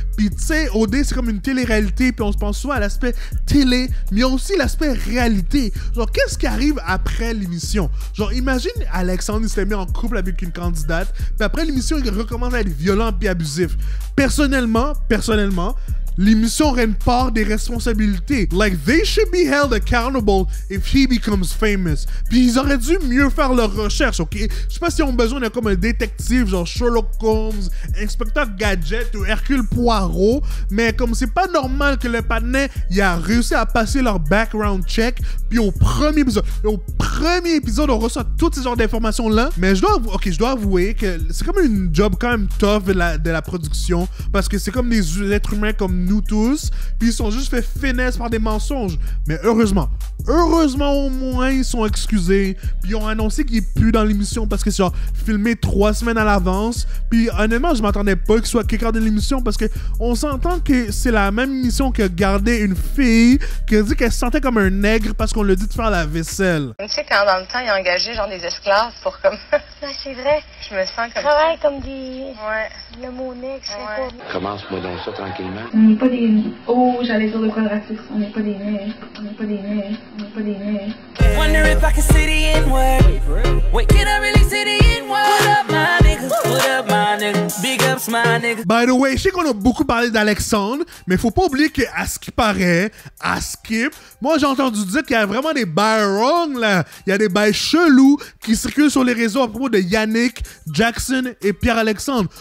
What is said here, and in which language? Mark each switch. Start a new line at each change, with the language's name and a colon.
French: Puis tu sais, OD, c'est comme une télé-réalité, puis on se pense souvent à l'aspect télé, mais il y a aussi l'aspect réalité. Genre, qu'est-ce qui arrive après l'émission? Genre, imagine Alexandre, il s'est mis en couple avec une candidate, puis après l'émission, il recommence à être violent puis abusif. Personnellement, l'émission aurait une part des responsabilités.
English: Like, they should be held accountable if he becomes famous.
French: Puis ils auraient dû mieux faire leurs recherches, ok? Je sais pas s'ils ont besoin d'un comme un détective, genre Sherlock Holmes, Inspecteur Gadget ou Hercule Poirot, mais comme c'est pas normal que le patinet, il a réussi à passer leur background check, puis au premier épisode, on reçoit tous ces genres d'informations-là, mais je dois avouer que c'est comme une job quand même tough de la production, parce que c'est comme des êtres humains comme nous tous, puis ils sont juste fait finesse par des mensonges. Mais heureusement au moins ils sont excusés, puis ils ont annoncé qu'il est plus dans l'émission parce que c'est genre filmé 3 semaines à l'avance. Puis honnêtement, je m'attendais pas qu'il soit quelqu'un de l'émission parce que on s'entend que c'est la même émission que garder une fille qui a dit qu'elle se sentait comme un nègre parce qu'on lui a dit de faire la vaisselle. Tu sais, quand dans le temps, ils ont engagé genre des esclaves pour comme. Ben, c'est vrai. Je me sens comme Travaille ça. comme des. Ouais. Le mot nègre, c'est Ouais. pas. Commence-moi donc ça tranquillement. On n'est pas des. Oh, j'allais dire le quadratique. On n'est pas des nègres. On n'est pas des nègres. On n'est pas des nègres.
English: Wonder if I can see the N-word. Wait, can I really see the N-word? What up, my nigga? What up, my nigga? Big ups, my nigga. By the way,
French: je sais qu'on a beaucoup parlé d'Alexandre, mais faut pas oublier qu'à ce qui paraît, à Skip, moi j'ai entendu dire qu'il y a vraiment des bails wrong là. Il y a des bails chelous qui circulent sur les réseaux à propos de Yannick, Jackson et Pierre-Alexandre.